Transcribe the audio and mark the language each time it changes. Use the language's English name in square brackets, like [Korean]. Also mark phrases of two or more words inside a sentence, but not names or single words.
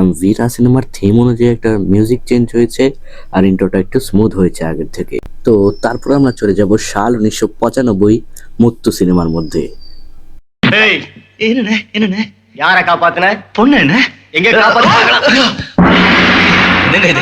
[Bangla] ভিরা সিনেমার থিম অনুযায়ী একটা [English] music change [Bangla] হয়েছে আর ইন্ট্রোটা একটু স্মুথ হয়েছে আগের থেকে। তো তারপর আমরা চলে যাব সাল 1995 মুত্তু সিনেমার মধ্যে। [Tamil] யாரை காப்பாத்தின? பொண்ணு என்ன? எங்க காப்பாத்தின? என்னங்க இது?